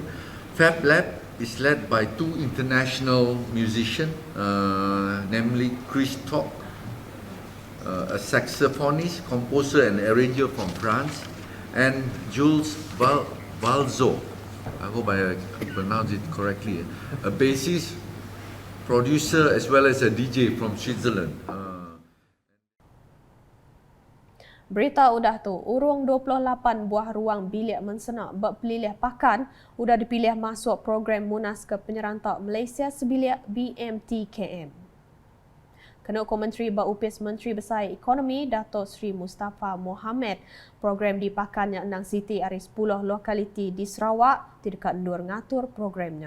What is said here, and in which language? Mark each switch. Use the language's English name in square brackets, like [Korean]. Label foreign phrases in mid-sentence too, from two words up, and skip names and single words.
[English] Fab Lab is led by 2 international musicians, namely Chris Tock, a saxophonist, composer and arranger from France, and Jules Balzo, I hope I pronounced it correctly, a bassist, producer as well as a DJ from Switzerland. [Iban] Berita udah tu, urung 28 buah ruang bilik mensenak berpilih pakan udah dipilih masuk program Munas ke Penyerentak Malaysia sebilik BMTKM. Kena Menteri Berupis Menteri Besar Ekonomi Dato' Sri Mustafa Mohamed, program di pakan yang endang Siti ari 10 lokaliti di Sarawak tidak endur ngatur programnya.